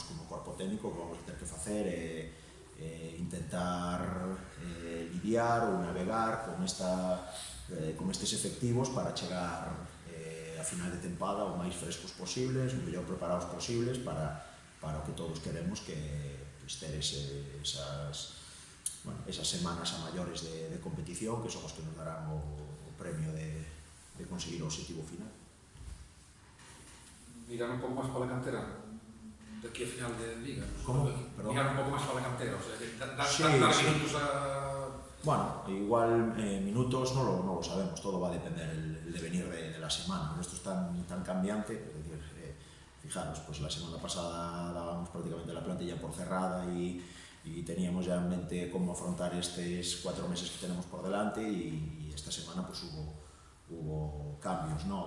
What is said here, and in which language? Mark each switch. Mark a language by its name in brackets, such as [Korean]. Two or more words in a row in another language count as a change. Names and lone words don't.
[Galician] como corpo técnico que vamos a ter que facer intentar lidiar ou navegar con estes efectivos para chegar a final de tempada o máis frescos posibles, o mellor preparados posibles para o que todos queremos, que ter esas semanas a maiores de competición, que son os que nos darán o premio de conseguir o objetivo final. Mirar un pouco máis para a cantera de aquí a final de Liga. Como? Perdón. Mirar un pouco máis para a cantera, [Spanish] o sea, Sí. [Galician] minutos a... [Spanish] Bueno, igual minutos no lo sabemos, todo va a depender el devenir de la semana. Esto es tan cambiante, es decir, fijaros, pues la semana pasada dábamos prácticamente la plantilla por cerrada y teníamos ya en mente cómo afrontar estos 4 meses que tenemos por delante, y esta semana pues hubo cambios, ¿no?